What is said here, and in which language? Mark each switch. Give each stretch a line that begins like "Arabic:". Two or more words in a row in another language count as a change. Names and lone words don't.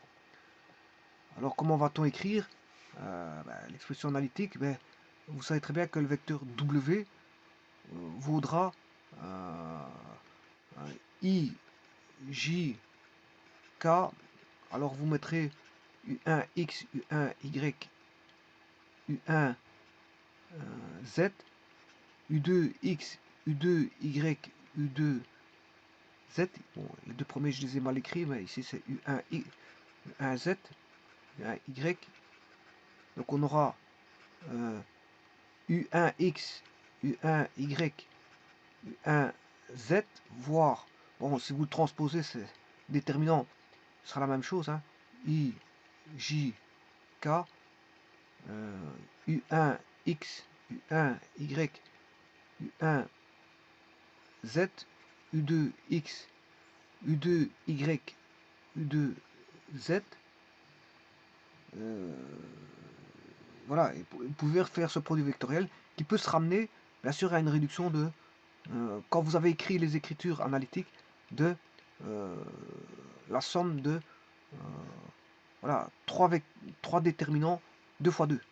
French: Alors comment va-t-on écrire l'expression analytique? Vous savez très bien que le vecteur W vaudra I, J, K. Alors vous mettrez U1X, U1Y U1 Z, U2X, U2Y, U2Z. Bon, les deux premiers, je les ai mal écrits, mais ici c'est U1, U1Z, U1Y. Donc on aura U1X, U1Y, U1Z, voire, bon, si vous le transposez, c'est déterminant, ce sera la même chose, hein. I, J, K, U1X, U1Y, U1Z, U2X, U2Y, U2Z. Voilà, et vous pouvez refaire ce produit vectoriel qui peut se ramener, bien sûr, à une réduction de, quand vous avez écrit les écritures analytiques, de la somme de voilà, 3 déterminants 2 fois 2.